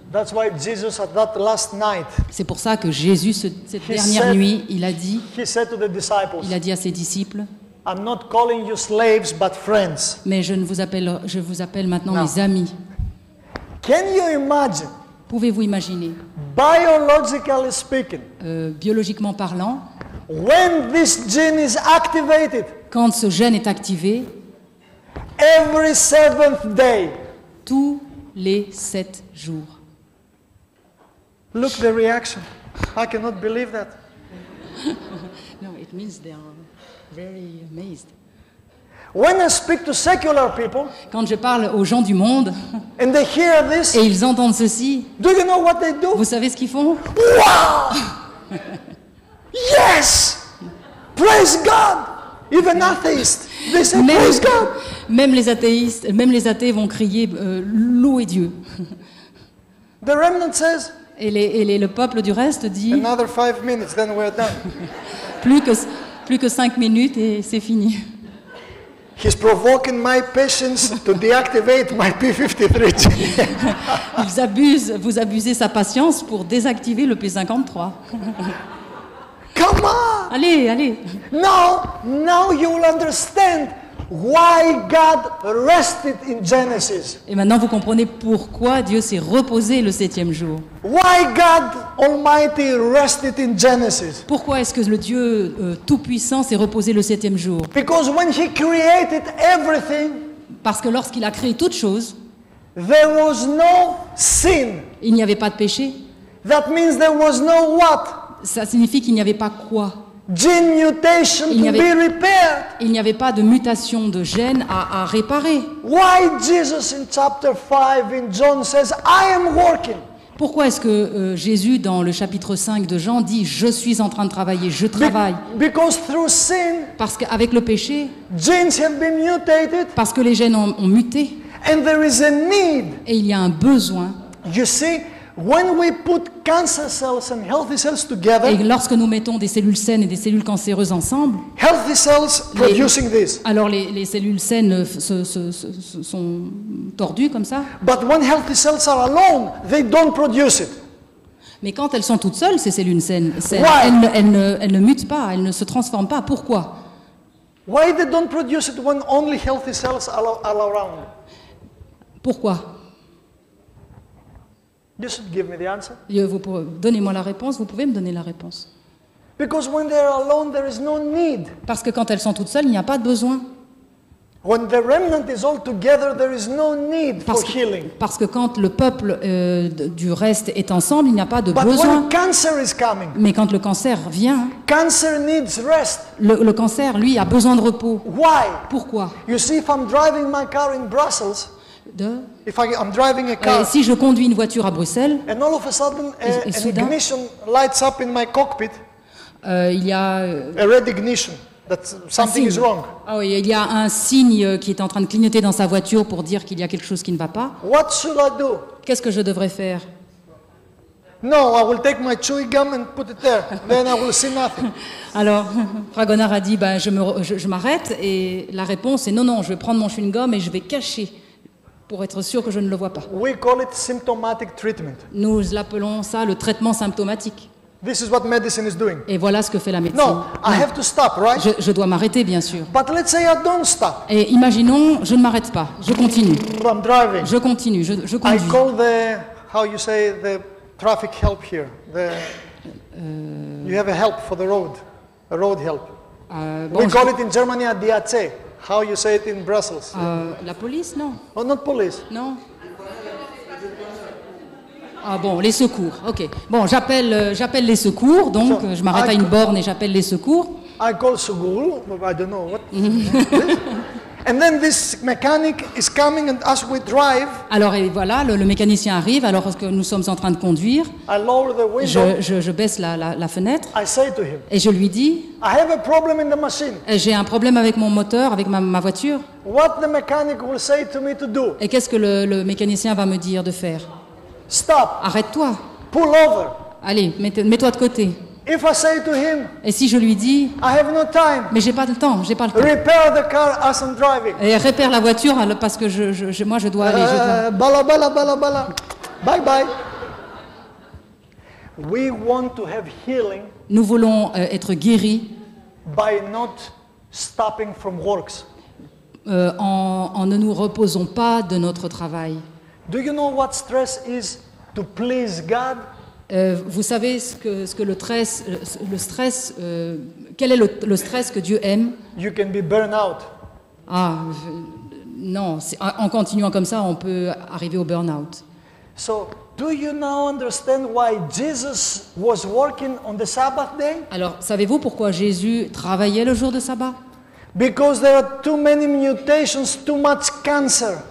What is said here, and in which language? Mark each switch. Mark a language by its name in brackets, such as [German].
[English] That's why Jesus at that last night, [French] C'est pour ça que Jésus, cette dernière [English] said- [French] nuit, il a dit [English] he said to the disciples, [French] à ses disciples, [English] I'm not calling you slaves but friends. [French] mais je vous appelle maintenant Non. mes amis. [English] Can you imagine, [French] Pouvez-vous imaginer, [English] biologically speaking, [French] biologiquement parlant, [English] when this gene is activated, [French] quand ce gène est activé, [English] every seventh day, [French] tous les 7 jours. [English] look the reaction. I cannot believe that. No, it means they are very amazed. When I speak to secular people [French] Quand je parle aux gens du monde [English] and they hear this, [French] et ils entendent ceci, [English] do you know what they do? [French] vous savez ce qu'ils font? [English] Wow! Yes! Praise God! Even atheists, they say [French] Même, [English] praise God. [French] même les athéistes, même les athées vont crier louez Dieu. [English] The remnant says, [French] Et le peuple du reste dit [English] another 5 minutes, then we're done. [French] plus que 5 minutes et c'est fini. [English] He's provoking my patience to deactivate my P53 gene. [French] Vous abusez sa patience pour désactiver le P53. [English] Come on! [French] Allez. [English] Now you will understand why God rested in Genesis. [French] Et maintenant vous comprenez pourquoi Dieu s'est reposé le 7e jour. [English] Why God Almighty rested in Genesis. [French] Pourquoi est-ce que le Dieu Tout-Puissant s'est reposé le 7e jour? [English] Because when He created everything, [French] Parce que lorsqu'il a créé toute chose, [English] there was no sin. [French] il n'y avait pas de péché. [English] That means there was no what? [French] Ça signifie qu'il n'y avait pas quoi? [English] Gene mutation [French] Il n'y [English] to [French] avait- [English] be repaired. [French] Il n'y avait pas de mutation de gène à réparer. [English] Why Jesus in chapter 5 in John says, I am working. [French] Pourquoi est-ce que Jésus, dans le chapitre 5 de Jean, dit « Je suis en train de travailler, je travaille [English] Because through sin, » [French] Parce qu'avec le péché, [English] genes have been mutated [French] parce que les gènes ont muté, [English] and there is a need. [French] et il y a un besoin. [English] You see, when we put cancer cells and healthy cells together, [French] Et lorsque nous mettons des cellules saines et des cellules cancéreuses ensemble, [English] healthy cells producing this. [French] alors les cellules saines sont tordues comme ça. [English] But when healthy cells are alone, they don't produce it. [French] Mais quand elles sont toutes seules, ces cellules saines, [English] Why? [French] elles ne mutent pas, elles ne se transforment pas. Pourquoi? [English] Why they don't produce it when only healthy cells are around? [French] Pourquoi? [English] You should give me the answer. [French] Donnez-moi la réponse, vous pouvez me donner la réponse. [English] Because when they are alone, there is no need. [French] Parce que quand elles sont toutes seules, il n'y a pas de besoin. [English] When the remnant is all together, there is no need for healing. [French] Parce que quand le peuple du reste est ensemble, il n'y a pas de [English] But [French] besoin. [English] when cancer is coming, [French] Mais quand le cancer vient, [English] cancer needs rest. [French] le cancer, lui, a besoin de repos. [English] Why? [French] Pourquoi? [English] You see, if I'm driving my car in Brussels, if I'm driving a car, [French] Si je conduis une voiture à Bruxelles, [English] and all of a sudden [French] Et [English] an [French] soudain- [English] ignition lights up in my cockpit, [French] il y a [English] a red ignition, that [French] un [English] something is [French] signe. [English] wrong. [French] Ah oui, il y a un signe qui est en train de clignoter dans sa voiture pour dire qu'il y a quelque chose qui ne va pas. [English] What should I do? [French] Qu'est-ce que je devrais faire? [English] No, I will take my chewing gum and put it there. Then I will see nothing. [French] Alors, Fragonard a dit, ben, je m'arrête, et la réponse est non, je vais prendre mon chewing-gum et je vais cacher pour être sûr que je ne le vois pas. [English] We call it symptomatic treatment. [French] Nous l'appelons ça le traitement symptomatique. [English] This is what medicine is doing. [French] Et voilà ce que fait la médecine. [English] No, I have to stop, right? [French] Je dois m'arrêter, bien sûr. [English] But let's say I don't stop. [French] Et imaginons, je ne m'arrête pas, je continue. [English] I'm driving. [French] Je continue, je [English] I [French] conduis. [English] call how you say, the traffic help here. You have a help for the road, a road help. [French] Bon, [English] We call it in Germany a DAC. How you say it in Brussels? [French] la police, non? [English] Oh, not police. [French] Non? Ah bon, les secours, ok. Bon, j'appelle les secours, donc je m'arrête à une borne et j'appelle les secours. [English] I call Sugul, I don't know what. And then this mechanic is coming, and as we drive, [French] Alors et voilà, le mécanicien arrive, alors que nous sommes en train de conduire, [English] I lower the window. [French] je baisse la fenêtre [English] I say to him, [French] et je lui dis, [English] I have a problem in the machine. [French] j'ai un problème avec mon moteur, avec ma voiture, [English] What the mechanic will say to me to do? [French] et qu'est-ce que le mécanicien va me dire de faire? [English] Stop, [French] Arrête-toi, [English] pull over. [French] allez, mets-toi de côté. [English] If I say to him, [French] Et si je lui dis, [English] I have no time, [French] mais j'ai pas le temps, [English] repair the car as I'm driving. [French] Et répare la voiture parce que moi je dois aller. Bala, bala, bala, bala. Bye, bye. [English] We want to have healing [French] Nous voulons être guéris [English] by not stopping from works. [French] en ne nous reposons pas de notre travail. [English] Do you know what stress is to please God? [French] Vous savez ce que le stress, quel est le stress que Dieu aime? [English] You can be burned out. [French] Non, en continuant comme ça, on peut arriver au burn-out. [English] So, do you now understand why Jesus was working on the Sabbath day? [French] Alors, savez-vous pourquoi Jésus travaillait le jour de sabbat? [English] Because there are too many mutations, too much cancer.